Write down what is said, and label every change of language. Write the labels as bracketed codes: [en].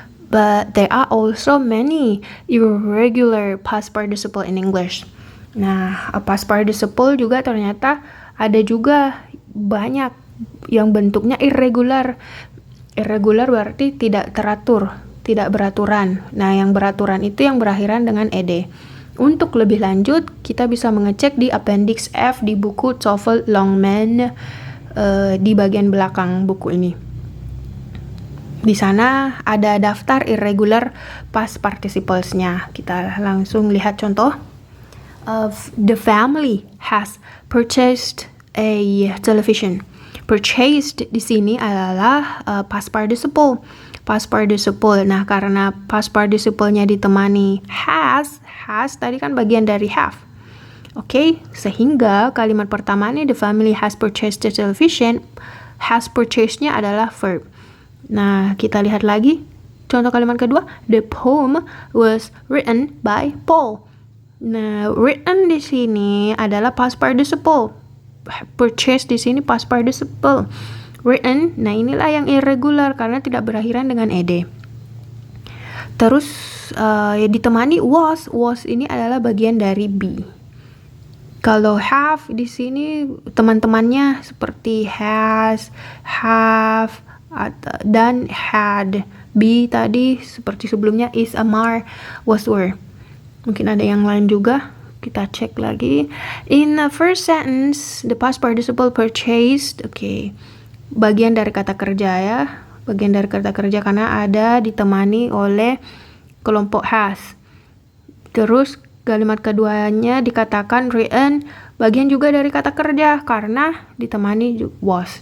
[en] But there are also many irregular past participle in English. [id] Nah, past participle juga ternyata ada juga banyak yang bentuknya irregular. Irregular berarti tidak teratur, tidak beraturan. Nah, yang beraturan itu yang berakhiran dengan ed. Untuk lebih lanjut, kita bisa mengecek di Appendix F di buku TOEFL Longman di bagian belakang buku ini. Di sana ada daftar irregular past participles-nya. Kita langsung lihat contoh. [en] The family has purchased a television. [id] Purchased di sini adalah past participle. Past participle. Nah, karena past participle-nya ditemani has tadi kan bagian dari have. Oke, sehingga kalimat pertama ini [en] the family has purchased a television. [id] Has purchased-nya adalah verb. Nah, kita lihat lagi contoh kalimat kedua. [en] The poem was written by Paul. [id] Nah, written di sini adalah past participle. Purchase di sini past participle. Written, nah inilah yang irregular karena tidak berakhiran dengan ed. Terus ditemani was. Was ini adalah bagian dari be. Kalau have di sini teman-temannya seperti has, have, dan had. Be tadi seperti sebelumnya is, amar, was, were. Mungkin ada yang lain juga. Kita cek lagi. [en] In the first sentence, the past participle purchased. [id] Oke. Bagian dari kata kerja ya. Bagian dari kata kerja karena ada ditemani oleh kelompok has. Terus kalimat keduanya dikatakan written. Bagian juga dari kata kerja karena ditemani was.